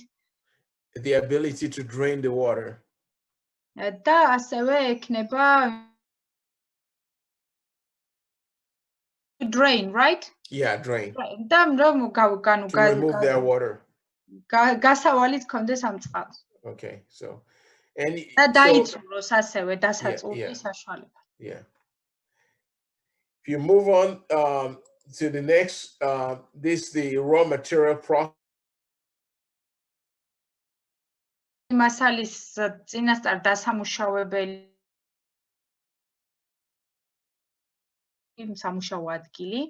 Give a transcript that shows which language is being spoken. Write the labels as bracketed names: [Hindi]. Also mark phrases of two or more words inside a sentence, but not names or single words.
[English] The ability to drain the water. [Georgian] და ასევე ექნება [English] drain, right? Yeah, drain. [Georgian] და რომ [English] To remove their water. [Georgian] გასავალიც კონდეს ამ წყალს. [English] Okay, so and [Georgian] და დაიწუროს ასევე დასაწური საშუალება. [English] Yeah. If you move on to the next, this is the raw material process. [Georgian] მასალის წინასწარ დასამუშავებელი სამუშაო ადგილი.